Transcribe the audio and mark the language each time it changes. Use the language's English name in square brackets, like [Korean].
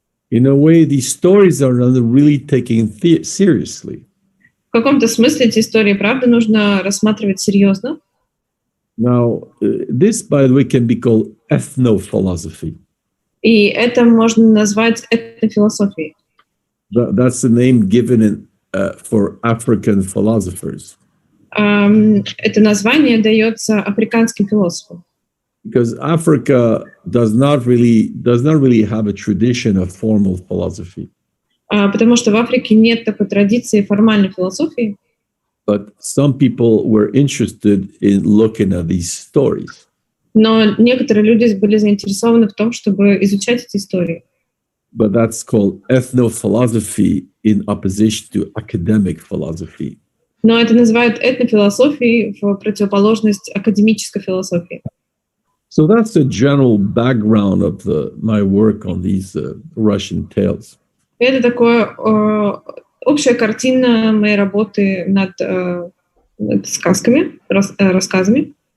[English] In a way, these stories are not really taken seriously. [Russian] В каком-то смысле эти истории, правда, нужно рассматривать серьезно. [English] Now, this, by the way, can be called ethnophilosophy. [Russian] И это можно назвать этнофилософией. [English] That's the name given for African philosophers. [Russian] Это название дается африканским философам. [English] Because Africa does not really have a tradition of formal philosophy. [Russian] Потому что в Африке нет такой традиции формальной философии. [English] But some people were interested in looking at these stories. [Russian] Но некоторые люди были заинтересованы в том, чтобы изучать эти истории. [English] But that's called ethnophilosophy in opposition to academic philosophy. [Russian] Но это называют этнофилософией в противоположность академической философии. [English] So that's a general background of my work on these Russian tales. [Russian] Это такое общая картина моей работы над сказками, рассказами.